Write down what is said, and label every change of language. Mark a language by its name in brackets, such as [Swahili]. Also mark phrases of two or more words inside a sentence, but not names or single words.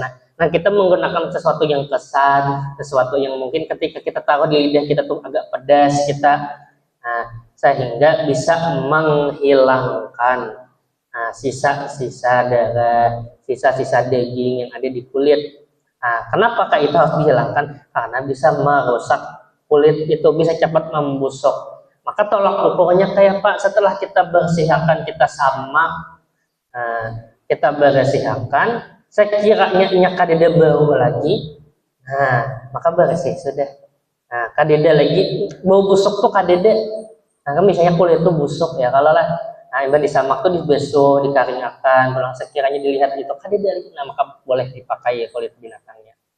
[Indonesian] Nah, kita menggunakan sesuatu yang kesat, sesuatu yang mungkin ketika kita taruh di lidah kita tuh agak pedas sehingga bisa menghilangkan sisa-sisa darah, sisa-sisa daging yang ada di kulit. Kenapa itu harus dihilangkan? Karena bisa merusak kulit itu, bisa cepat membusuk. Maka tolak ukurnya kayak Pak, setelah kita bersihkan, kita samak, kita bersihkan, sekiranya kadeda bau lagi, maka bersih sudah. [Banjar] Kadeda lagi bau busuk tuh kadeda. [Indonesian] Misalnya kulit itu busuk ya, kalau ibadah disamak tuh dibasuh, dikeringkan, pulang sekiranya dilihat itu kadeda lagi, maka boleh dipakai kulit binatangnya.